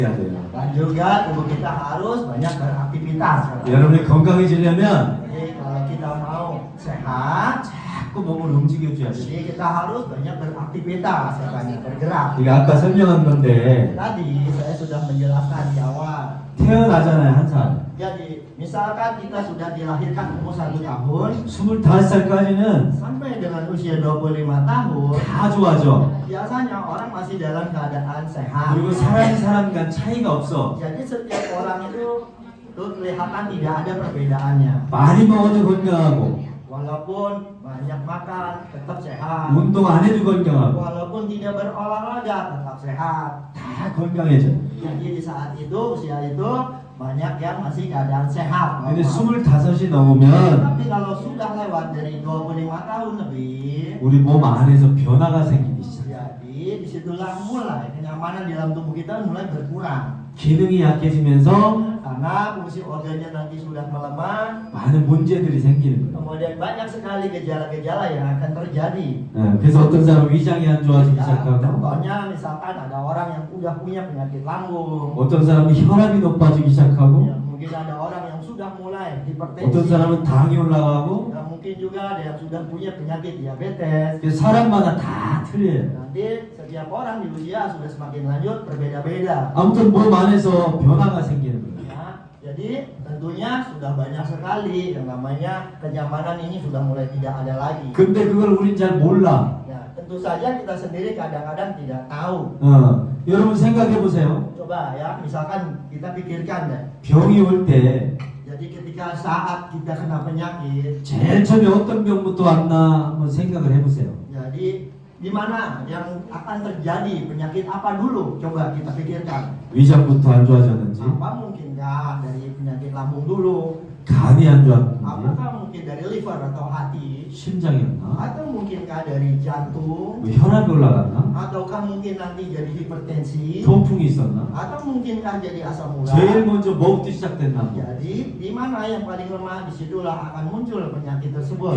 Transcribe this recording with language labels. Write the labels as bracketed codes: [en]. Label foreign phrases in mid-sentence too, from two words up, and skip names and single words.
[ko] 해야 돼요. [id] Dan juga tubuh kita harus banyak beraktivitas. [ko] 여러분이 건강해지려면 [id] Jadi kalau kita mau sehat, [ko] 자꾸 몸을 움직여줘야 돼요. [id] jadi kita harus banyak beraktivitas, banyak bergerak. [ko] 이거 아까 설명한 건데 [id] Tadi saya sudah menjelaskan di awal. [ko] 태어나잖아요, 한 살. [id] Jadi misalkan kita sudah dilahirkan umur 1 tahun [ko] 25살까지는 [id] sampai dengan usia 25 tahun, [ko] 다 좋아져. [id] biasanya orang masih dalam keadaan sehat. [ko] 그리고 사람 간 차이가 없어. [id] Jadi setiap orang itu kelihatan tidak ada perbedaannya. [ko] 많이 먹어도 건강하고 [id] Walaupun banyak makan tetap sehat. [ko] 운동 안 해도 건강하고 [id] Walaupun tidak berolahraga tetap sehat. [ko] 다 건강해져. [id] Jadi di saat itu, usia itu banyak yang masih keadaan sehat. [ko] 근데 25이 넘으면 [id] Tapi kalau sudah lewat dari 25 tahun lebih, [ko] 우리 몸 안에서 변화가 생기기 시작해. [id] jadi disitulah mulai kenyamanan di dalam tubuh kita mulai berkurang. [ko] 기능이 약해지면서 [id] Karena fungsi organnya nanti sudah melemah, [ko] 많은 문제들이 생기는 거예요. [id] kemudian banyak sekali gejala-gejala yang akan terjadi. [ko] 그래서 어떤 사람은 위장이 안 좋아지기 [id] Ya, [ko] 시작하고 [id] contohnya misalkan ada orang yang udah punya penyakit lambung, [ko] 어떤 사람은 혈압이 높아지기 시작하고 [id] ya, mungkin ada orang yang sudah mulai hipertensi, [ko] 어떤 사람은 당이 올라가고 [id] ya, mungkin juga ada yang sudah punya penyakit diabetes. [ko] 그래서 사람마다 다 틀려요. [id] Nanti setiap orang di usia sudah semakin lanjut berbeda-beda. [ko] 아무튼 몸 안에서 변화가 생기는 거예요. [id] Ya, jadi tentunya sudah banyak sekali yang namanya kenyamanan ini sudah mulai tidak ada lagi. [ko] 근데 그걸 우린 잘 몰라. [id] Ya, tentu saja kita sendiri kadang-kadang tidak tahu. [ko] 여러분 생각해 보세요. [id] Coba ya, misalkan kita pikirkan deh. [ko] 병이 올 때 [id] Jadi ketika saat kita kena penyakit, [ko] 제일 처음에 어떤 병부터 왔나 한번 생각을 해보세요. [id] jadi di mana yang akan terjadi penyakit apa dulu? Coba kita pikirkan. [ko] 위장부터 안 좋아졌는지, [id] Apa mungkinkah dari penyakit lambung dulu? [ko] 간이 안 좋았는지, [id] Apakah mungkin dari liver atau hati? [ko] 심장이었나, [id] Atau mungkinkah dari jantung? [ko] 뭐 혈압이 올라갔나, [id] Ataukah mungkin nanti jadi hipertensi? [ko] 통풍이 있었나? [id] Atau mungkinkah jadi asam urat? [ko] 제일 먼저 뭐부터 시작됐나? [id] Jadi di mana yang paling lemah, disitulah akan muncul penyakit tersebut.